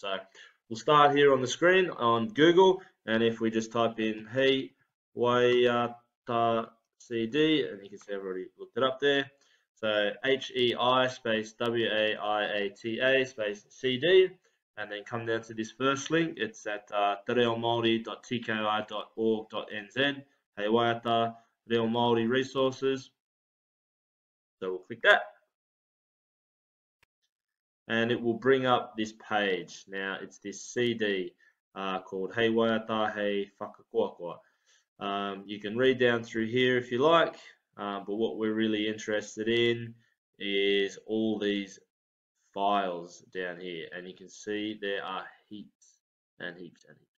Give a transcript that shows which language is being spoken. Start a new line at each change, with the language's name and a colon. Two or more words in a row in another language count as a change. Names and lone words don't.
English: So we'll start here on the screen on Google, and if we just type in Hei Waiata CD, and you can see I've already looked it up there. So HEI space WAIATA space CD, and then come down to this first link. It's at tereomaori.tki.org.nz. Hei Waiata Reo Māori resources. So we'll click that, and it will bring up this page. Now it's this CD called Hei Waiata Hei Whakakoakoa. You can read down through here if you like, but what we're really interested in is all these files down here, and you can see there are heaps and heaps and heaps.